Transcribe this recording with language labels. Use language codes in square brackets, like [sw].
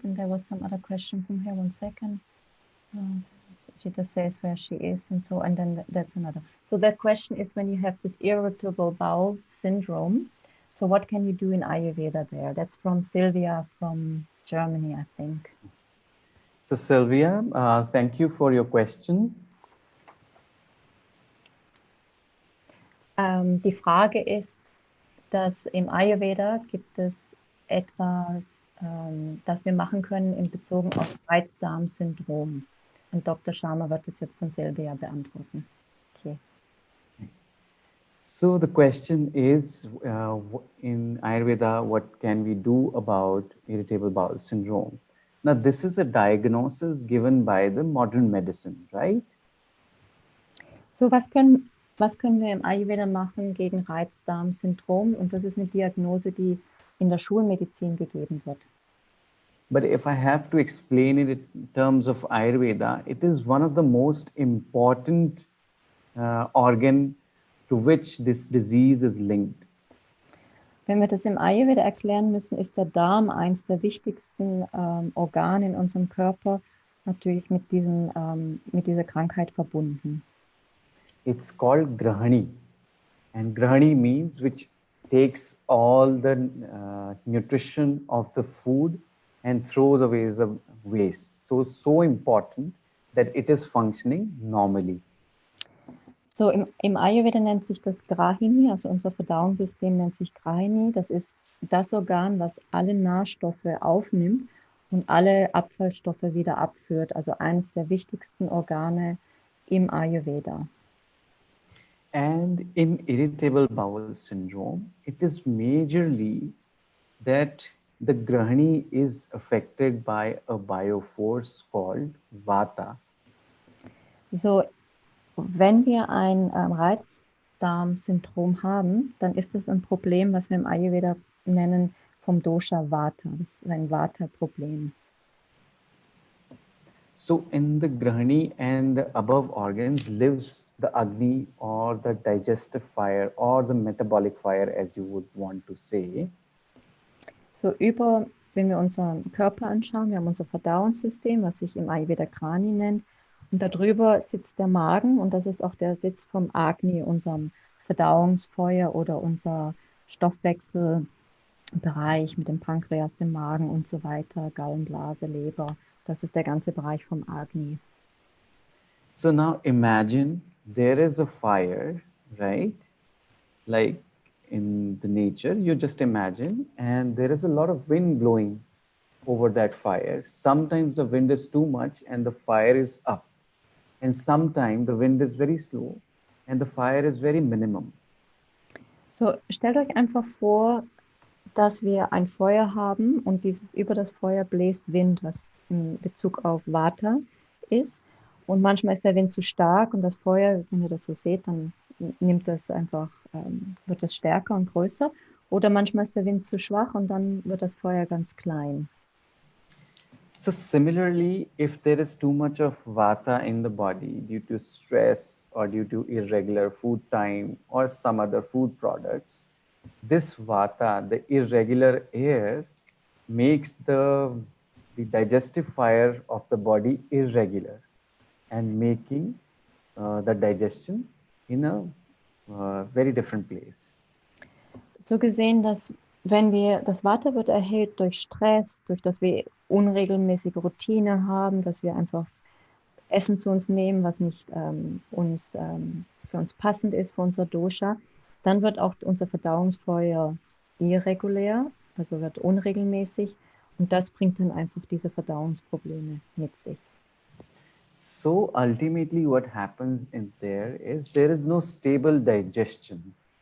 [en] And there was some other question from her. 1 second. So she just says where she is, and so, and then that's another. So that question is when you have this irritable bowel syndrome. So what can you do in Ayurveda there? That's from Sylvia from Germany, I think. So Sylvia, thank you for your question. [de] Die Frage ist, dass im Ayurveda gibt es etwas, das wir machen können in Bezug auf Reizdarmsyndrom. Und Dr. Sharma wird das jetzt von Sylvia beantworten. [en] Okay. So the question is, in Ayurveda, what can we do about irritable bowel syndrome? Now, this is a diagnosis given by the modern medicine, right? [de] So, was können wir im Ayurveda machen gegen Reizdarmsyndrom? Und das ist eine Diagnose, die in der Schulmedizin gegeben wird. [en] But if I have to explain it in terms of Ayurveda, it is one of the most important organ to which this disease is linked. [de] Wenn wir das im Ayurveda erklären müssen, ist der Darm eines der wichtigsten Organe in unserem Körper, natürlich mit dieser Krankheit verbunden. [en] It's called Grahani, and Grahani means which takes all the nutrition of the food and throws away the waste. So important that it is functioning normally. [de] So im Ayurveda nennt sich das Grahini, also unser Verdauungssystem nennt sich Grahini. Das ist das Organ, was alle Nährstoffe aufnimmt und alle Abfallstoffe wieder abführt. Also eines der wichtigsten Organe im Ayurveda. [en] And in irritable bowel syndrome, it is majorly that the Grahani is affected by a bioforce called Vata. [de] So, wenn wir ein Reizdarmsyndrom haben, dann ist das ein Problem, was wir im Ayurveda nennen vom Dosha Vata. Das ist ein Vata-Problem. [en] So in the Grahani and the above organs lives the Agni or the digestive fire or the metabolic fire, as you would want to say. [de] So wenn wir unseren Körper anschauen, wir haben unser Verdauungssystem, was sich im Ayurveda Krani nennt. Und darüber sitzt der Magen und das ist auch der Sitz vom Agni, unserem Verdauungsfeuer oder unser Stoffwechselbereich mit dem Pankreas, dem Magen und so weiter, Gallenblase, Leber. Das ist der ganze Bereich vom Agni. [en] So now imagine there is a fire, right? Like in the nature, you just imagine, and there is a lot of wind blowing over that fire. Sometimes the wind is too much and the fire is up. And sometimes the wind is very slow and the fire is very minimum. [de] So, stellt euch einfach vor, dass wir ein Feuer haben und über das Feuer bläst Wind, was in Bezug auf Vata ist. Und manchmal ist der Wind zu stark und das Feuer, wenn ihr das so seht, dann nimmt das einfach, wird das stärker und größer. Oder manchmal ist der Wind zu schwach und dann wird das Feuer ganz klein. [en] So similarly, if there is too much of Vata in the body due to stress or due to irregular food time or some other food products, this Vata, the irregular air, makes the digestive fire of the body irregular and making the digestion in a very different place. [de] So gesehen, dass wenn das Vata wird erhöht durch Stress, durch dass wir unregelmäßige Routine haben, dass wir einfach Essen zu uns nehmen, was nicht für uns passend ist, für unser Dosha, dann wird auch unser Verdauungsfeuer irregulär, also wird unregelmäßig und das bringt dann einfach diese Verdauungsprobleme mit sich. [en] So ultimately what happens in there is no stable digestion.